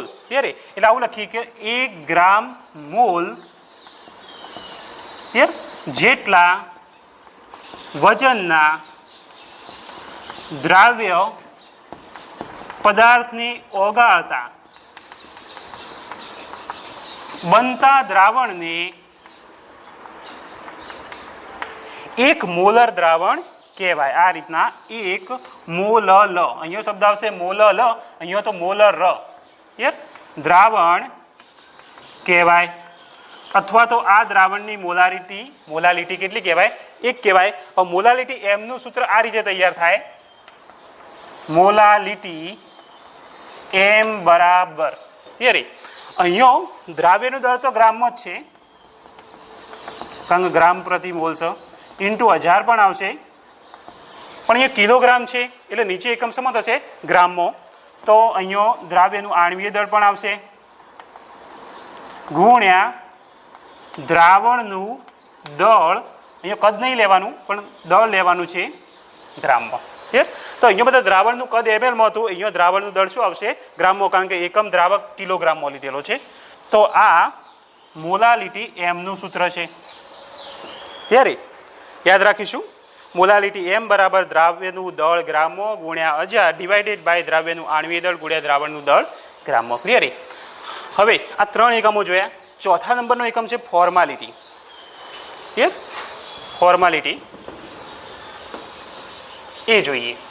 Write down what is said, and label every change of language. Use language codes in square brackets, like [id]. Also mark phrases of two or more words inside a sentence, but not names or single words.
[gu] ત્યારે એટલે આવું લખીએ કે 1 ગ્રામ મોલ જેટલા વજનના દ્રાવ્ય પદાર્થને ઓગાળતા બનતા દ્રાવણને 1 મોલર દ્રાવણ કહેવાય। આ રીતના 1 મોલલ, અહીંયો શબ્દ આવશે મોલલ, અહીંયો તો મોલર દ્રાવણ કહેવાય। અથવા તો આ દ્રાવણની મોલાલિટી કેટલી કહેવાય? 1 કહેવાય। ઓર મોલાલિટી એમ નું સૂત્ર આ રીતે તૈયાર થાય, મોલાલિટી એમ બરાબર અહીંયો દ્રાવ્યનું દળ તો ગ્રામ મેં જ છે, કારણ કે ગ્રામ પ્રતિ મોલ છે, ઇંટૂ 1000 પણ આવશે, પણ અહીંયા કિલોગ્રામ છે એટલે નીચે એકમ શેમાં થશે? ગ્રામ માં। તો અહીયો દ્રાવ્યનું આણ્વીય દળ પણ આવશે ગુણ્યા દ્રાવણનું દળ। અહીંયા કદ નહીં લેવાનું પણ દળ લેવાનું છે ગ્રામમાં। તો અહીં બધા દ્રાવણનું કદ ml મેં હતું, અહીં દ્રાવણનું દળ શું આવશે? ગ્રામ મેં, કારણ કે એકમ દ્રાવક કિલોગ્રામ મેં લીધેલો છે। તો આ મોલાલિટી એમ નું સૂત્ર છે। ત્યારે યાદ રાખીશું મોલાલિટી એમ બરાબર દ્રાવ્યનું દળ ગ્રામ મેં ગુણ્યા 1000 [en] divided by [gu] દ્રાવ્યનું આણ્વીય દળ ગુણ્યા દ્રાવણનું દળ ગ્રામ મેં। ક્લિયર? હવે આ 3 એકમો જોયા। ચોથા નંબરનો એકમ છે ફૉર્માલિટી। ક્લિયર? ફૉર્માલિટી એ જોઈએ।